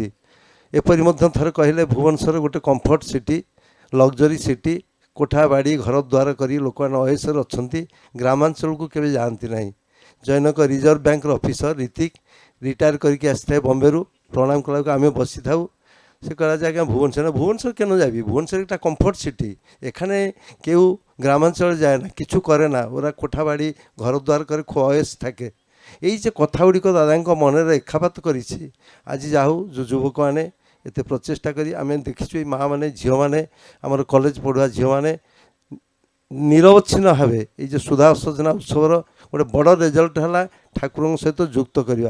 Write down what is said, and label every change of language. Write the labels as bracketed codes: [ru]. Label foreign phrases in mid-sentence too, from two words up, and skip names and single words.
[or] ଏପରି ମଧ୍ୟ ଥରେ କହିଲେ ଭୁବନେଶ୍ୱର ଗୋଟେ [en] comfort city, luxury city, [or] କୋଠା ବାଡ଼ି ଘର ଦ୍ୱାର କରି ଲୋକମାନେ ଅୟସରେ ଅଛନ୍ତି, ଗ୍ରାମାଞ୍ଚଳକୁ କେବେ ଯାଆନ୍ତି ନାହିଁ। ଜୈନକ ରିଜର୍ଭ ବ୍ୟାଙ୍କର ଅଫିସର ରୀତିକ ରିଟାୟାର କରିକି ଆସିଥାଏ ବମ୍ବେରୁ, ପ୍ରଣାମ କଲାକୁ ଆମେ ବସିଥାଉ। [bn] সে করা যায় আজ্ঞা ভুবনেশ্বর কেন যাবি, ভুবনেশ্বর একটা [en] comfort city, [bn] এখানে কেউ গ্রামাঞ্চলে যায় না, কিছু করে না, ওরা কোঠা বাড়ি ঘর দ্বার করে খুব অয়েস থাকে। [or] ଏଇ ଯେ কথাଗୁଡ଼ିକ ଦାଦାଙ୍କ ମନରେ ରେଖାପାତ କରିଛି। ଆଜି ଯାହା ହଉ ଯେଉଁ ଯୁବକମାନେ ଏତେ ପ୍ରଚେଷ୍ଟା କରି ଆମେ ଦେଖିଛୁ, ଏଇ ମାଆମାନେ ଝିଅମାନେ ଆମର କଲେଜ ପଢ଼ୁଆ ଝିଅମାନେ ନିରବଚ୍ଛିନ୍ନ ଭାବେ ଏଇ ଯେଉଁ ସୁଧା ସଜନା ଉତ୍ସବର ଗୋଟେ ବଡ଼ ରେଜଲ୍ଟ ହେଲା ଠାକୁରଙ୍କ ସହିତ ଯୁକ୍ତ କରିବା।